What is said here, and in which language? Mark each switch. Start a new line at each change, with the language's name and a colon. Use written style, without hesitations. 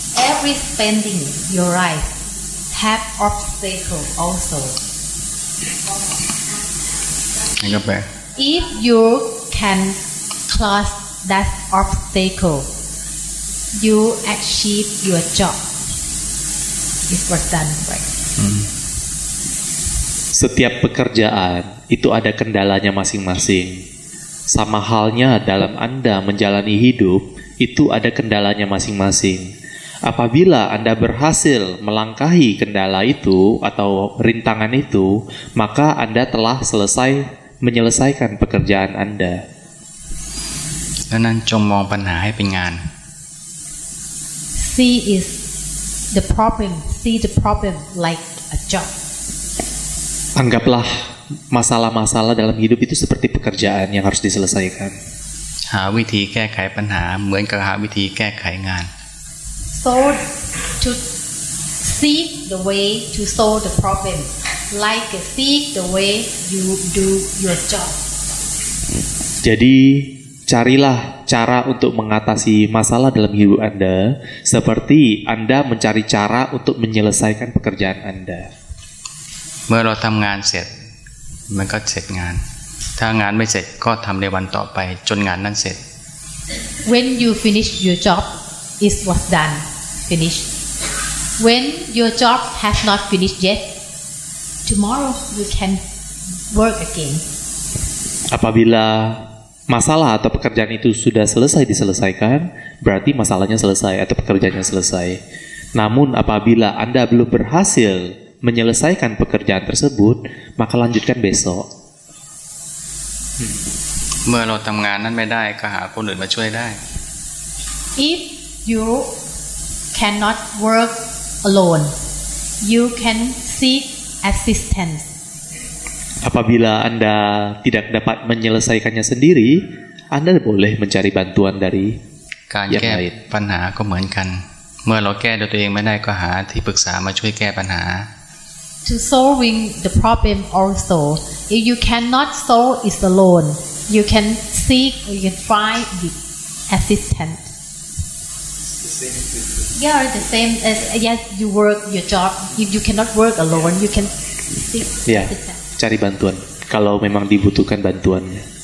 English: every spending your life have obstacles also.
Thai: นี่ก็แปล
English: If you can cross that obstacle, you achieve your job. It was done right.
Indonesian: Setiap pekerjaan itu ada kendalanya masing-masing. Sama halnya dalam Anda menjalani hidup, itu ada kendalanya masing-masing. Apabila Anda berhasil melangkahi kendala itu atau rintangan itu, maka Anda telah menyelesaikan pekerjaan Anda.
Thai: ดังนั้นจงมองปัญหาให้เป็นงาน
English: See the problem like a job.
Indonesian: Anggaplah masalah-masalah dalam hidup itu seperti pekerjaan yang harus diselesaikan.
Thai: หาวิธีแก้ไขปัญหาเหมือนกับหาวิธีแก้ไขงาน
English: So to seek the way to solve the problem, like seek the way you do your job.
Indonesian: Jadi carilah cara untuk mengatasi masalah dalam hidup Anda seperti Anda mencari cara untuk menyelesaikan pekerjaan Anda.
Thai: เมื่อเราทำงานเสร็จมันก็เสร็จงาน ถ้างานไม่เสร็จก็ทำในวันต่อไปจนงานนั้นเสร็จ
English: When you finish your job, it was done, finished. When your job has not finished yet, tomorrow you can work again.
Indonesian: Apabila masalah atau pekerjaan itu sudah selesai diselesaikan, berarti masalahnya selesai atau pekerjaannya selesai. Namun apabila Anda belum berhasil menyelesaikan pekerjaan tersebut, maka lanjutkan besok.
Thai: เมื่อเราทำงานนั้นไม่ได้ก็หาคนอื่นมาช่วยได้
English: If you cannot work alone, you can seek assistance.
Indonesian: Apabila Anda tidak dapat menyelesaikannya sendiri, Anda boleh mencari bantuan dari
Thai: การ
Indonesian: yang
Thai: แก้
Indonesian: lain.
Thai: ปัญหาก็เหมือนกัน เมื่อเราแก้ด้วยตัวเองไม่ได้ก็หาที่ปรึกษามาช่วยแก้ปัญหา
English: To solving the problem also, if you cannot solve it alone, you can seek or you can find the assistant. Yeah, the same as yes, you work your job. If you cannot work alone, you can seek
Indonesian: Ya,
English: assistant.
Indonesian: cari bantuan kalau memang dibutuhkan bantuannya.